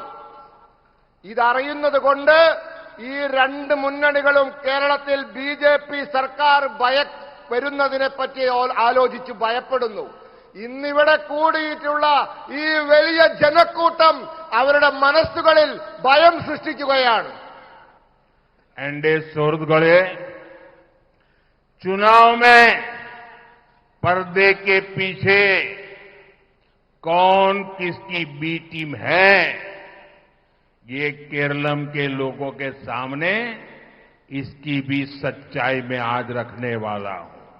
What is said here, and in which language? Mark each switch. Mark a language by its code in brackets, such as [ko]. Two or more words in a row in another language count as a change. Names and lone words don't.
[ml] ഇതറിയുന്നത് കൊണ്ട് ഈ രണ്ട് മുന്നണികളും കേരളത്തിൽ BJP സർക്കാർ വരുന്നതിനെപ്പറ്റി ആലോചിച്ച് ഭയപ്പെടുന്നു. ഇന്നിവിടെ കൂടിയിട്ടുള്ള ഈ വലിയ ജനക്കൂട്ടം അവരുടെ മനസ്സുകളിൽ ഭയം സൃഷ്ടിക്കുകയാണ്. [hi] एनडीए सहृदगणे, चुनाव में पर्दे के पीछे कौन किसकी बी टीम है, ये केरलम के लोगों के सामने इसकी भी सच्चाई में आज रखने वाला हूं.